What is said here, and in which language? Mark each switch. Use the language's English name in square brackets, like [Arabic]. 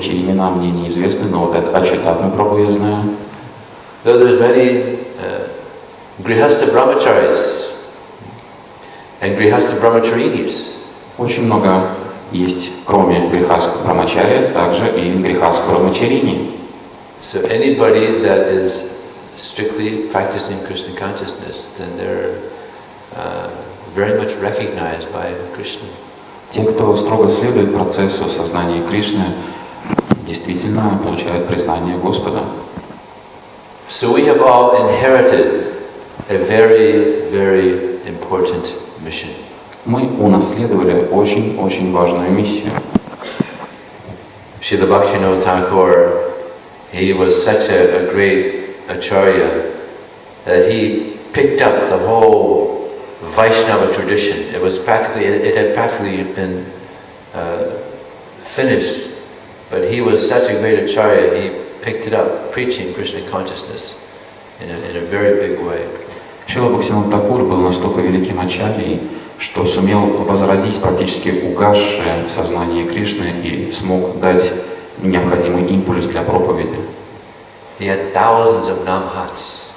[Russian] чьи имена мне неизвестны, но вот этот Ачютатма Прабху я знаю. [English] Though there's many Grihastha Brahmacharis and Grihastha Brahmacharinis. [Russian] Очень много есть, кроме грихастха брамачари, также и грихастха брамачарини. [English] So anybody that is strictly practicing Krishna consciousness, then they're very much recognized by Krishna. [Russian] Те, кто строго следует процессу сознания Кришны, действительно получают признание Господа. [English] So we have all inherited a very, very important mission. [Russian] Мы унаследовали очень-очень важную миссию. [English] Srila Bhaktivinoda Thakur, he was such a great acharya that he picked up the whole Vaishnava tradition. It had practically been finished, but he was such a great acharya, he picked it up, preaching Krishna consciousness in a very big way. [Russian] Шрила Бхактивинода Тхакур был настолько великим ачарьей, что сумел возродить практически угасшее сознание Кришны и смог дать необходимый импульс для проповеди. [English] He had thousands of namhats.